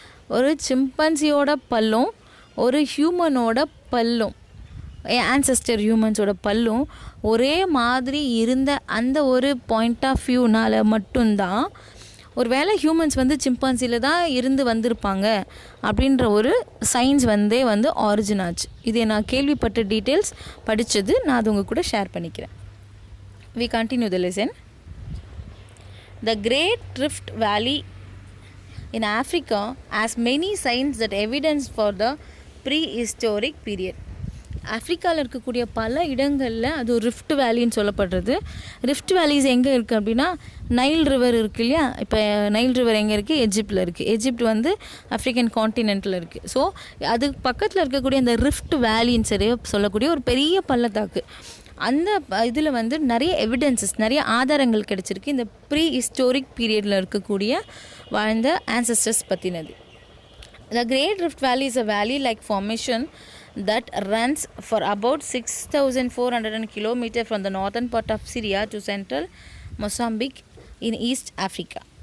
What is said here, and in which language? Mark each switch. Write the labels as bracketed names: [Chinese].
[Tamil] ஒரு சிம்பன்சியோட பல்லும் ஒரு ஹியூமனோட பல்லும், ஆன்செஸ்டர் ஹியூமன்ஸோட பல்லும் ஒரே மாதிரி இருந்த அந்த ஒரு பாயிண்ட் ஆஃப் வியூனால் மட்டும்தான் ஒரு வேளை ஹியூமன்ஸ் வந்து சிம்பன்சியில் தான் இருந்து வந்திருப்பாங்க அப்படின்ற ஒரு சயின்ஸ் வந்து ஆரிஜின் ஆச்சு. இதை நான் கேள்விப்பட்ட டீட்டெயில்ஸ் படித்தது, நான் அது உங்கள் கூட ஷேர் பண்ணிக்கிறேன். [English] We continue the lesson. The Great Rift Valley in Africa has many signs that evidence for the prehistoric period. [Tamil] ஆஃப்ரிக்காவில் இருக்கக்கூடிய பல இடங்களில் அது ஒரு ரிஃப்ட் வேலின்னு சொல்லப்படுறது. ரிஃப்ட் வேலிஸ் எங்கே இருக்குது அப்படின்னா, நைல் ரிவர் இருக்குது இல்லையா, இப்போ நைல் ரிவர் எங்கே இருக்குது? எஜிப்டில் இருக்குது. எஜிப்ட் வந்து ஆஃப்ரிக்கன் கான்டினென்ட்டில் இருக்குது. ஸோ அது பக்கத்தில் இருக்கக்கூடிய அந்த ரிஃப்ட் வேலின்னு சொல்லக்கூடிய ஒரு பெரிய பள்ளத்தாக்கு, அந்த இதில் வந்து நிறைய எவிடன்சஸ், நிறைய ஆதாரங்கள் கிடச்சிருக்கு இந்த ப்ரீ ஹிஸ்டோரிக் பீரியடில் இருக்கக்கூடிய வாழ்ந்த ancestors பற்றினது. [English] The Great Rift Valley is a valley-like formation that runs for about 6,400 km from the northern part of Syria to central Mozambique in East Africa.